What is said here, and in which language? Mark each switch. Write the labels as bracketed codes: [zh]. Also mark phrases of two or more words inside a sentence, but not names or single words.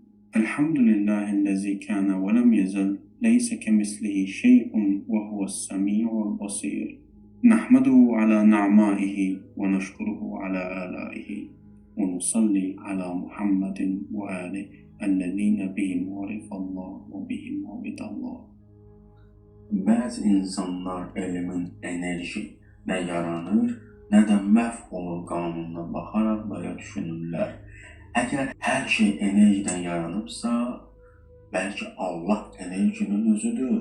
[ar] الحمد لله الذي كان ولم يزل ليس كمثله شيء وهو السميع البصير نحمده على نعمائه ونشكره على آلائه ونصلي على محمد وآله الذين بهم عرف الله وبهم عبد الله. [az] Bəzi insanlar elmin enerji nə yaranır, nə də məhv olur qanununa baxaraq belə düşünürlər. Əgər hər şey enerjidən yaranıbsa, bəlkə Allah enerjinin özüdür.